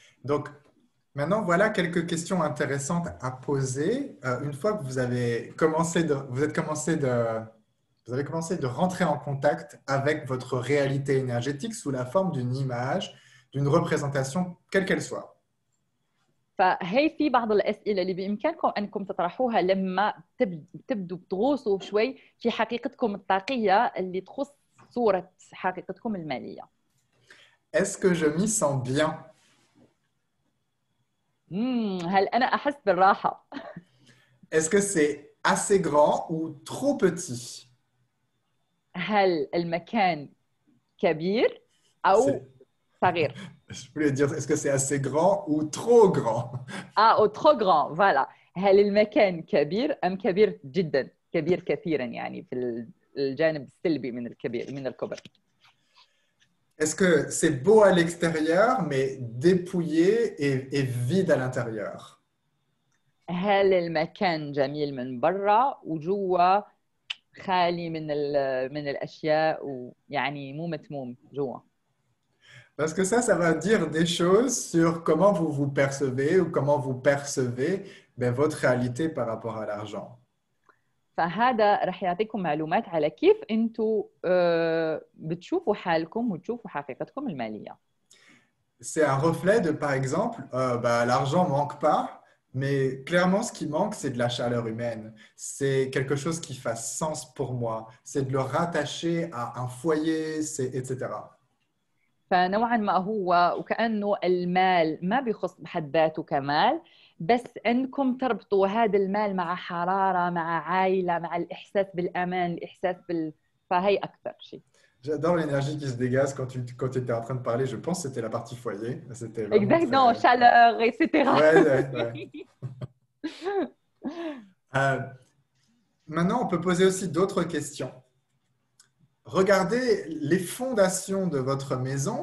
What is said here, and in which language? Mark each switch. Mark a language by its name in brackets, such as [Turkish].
[French] Donc, maintenant, voilà quelques questions intéressantes à poser. Une fois que vous avez commencé de rentrer en contact avec votre réalité énergétique sous la forme d'une image, d'une représentation, quelle qu'elle soit. [Arabic] فهي في بعض الأسئلة اللي بإمكانكم أنكم تطرحوها لما تبدوا تغوصوا شوي في حقيقتكم الطاقية اللي تخص صورة حقيقتكم المالية. [French] Est-ce que je m'y sens bien? [Arabic] هل أنا أحس بالراحة؟ [French] Est-ce que c'est assez grand ou trop petit? [Arabic] هل المكان كبير أو صغير؟ [French] Je voulais dire, est-ce que c'est assez grand ou trop grand? أو trop grand. Voilà. [Arabic] هل المكان كبير أم كبير جدا؟ كبير كثيرا يعني في الجانب السلبي من الكبير من الكبر. [French] Est-ce que c'est beau à l'extérieur, mais dépouillé et vide à l'intérieur? [Arabic] هل المكان جميل من برا وجوا خالي من الأشياء ويعني مو متموم جوا؟ [French] Parce que ça va dire des choses sur comment vous vous percevez ou comment vous percevez votre réalité par rapport à l'argent. [Arabic] فهذا رح يعطيكم معلومات على كيف انتم بتشوفوا حالكم وتشوفوا حقيقتكم المالية. [French] C'est un reflet de, par exemple, l'argent manque pas, Mais clairement, ce qui manque, c'est de la chaleur humaine. C'est quelque chose qui fasse sens pour moi. C'est de le rattacher à un foyer, etc. [Arabic] فنوعا ما هو وكأنه المال ما بيخص بحد ذاته كمال، بس انكم تربطوا هذا المال مع حرارة، مع عائلة، مع الإحساس بالأمان، الإحساس فهي أكثر شيء. [French] J'adore l'énergie qui se dégage quand tu étais en train de parler. Je pense que c'était la partie foyer. C'était vraiment Exactement, très... chaleur, etc. Ouais. Maintenant, on peut poser aussi d'autres questions. Regardez les fondations de votre maison.